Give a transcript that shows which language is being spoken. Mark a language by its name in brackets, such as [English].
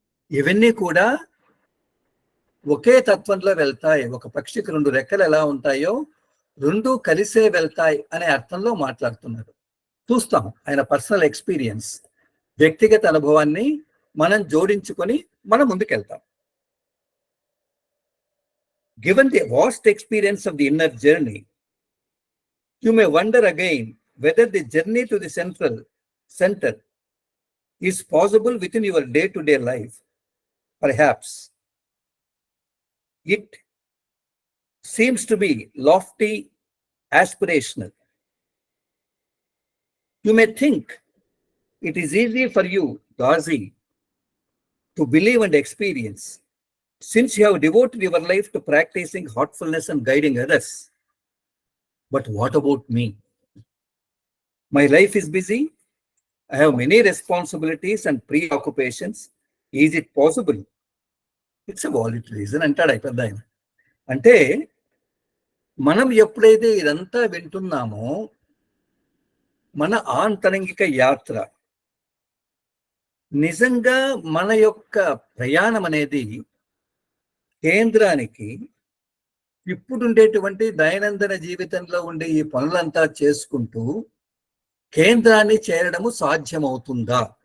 [Telugu] ఇవన్నీ కూడా ఒకే తత్వంలో వెళ్తాయి. ఒక పక్షికి 2 రెక్కలు ఎలా ఉంటాయో 2 కలిసే వెళ్తాయి అనే అర్థంలో మాట్లాడుతున్నారు. చూస్తాం ఆయన పర్సనల్ ఎక్స్పీరియన్స్, వ్యక్తిగత అనుభవాన్ని మనం జోడించుకొని మనం ముందుకెళ్తాం. [English] Given the vast experience of the inner journey, you may wonder again whether the journey to the center is possible within your day-to-day life. Perhaps it seems to be lofty, aspirational. You may think it is easy for you, Dazi, to believe and experience, since you have devoted your life to practicing heartfulness and guiding others. But what about me? My life is busy. I have many responsibilities and preoccupations. Is it possible? It's a valid reason [Telugu] అంటాడు పెద్ద ఆయన. అంటే మనం ఎప్పుడైతే ఇదంతా వింటున్నామో మన ఆంతరంగిక యాత్ర, నిజంగా మన యొక్క ప్రయాణం అనేది కేంద్రానికి, ఇప్పుడు ఉండేటువంటి దైనందిన జీవితంలో ఉండే ఈ పనులంతా చేసుకుంటూ కేంద్రాన్ని చేరడము సాధ్యమవుతుందా?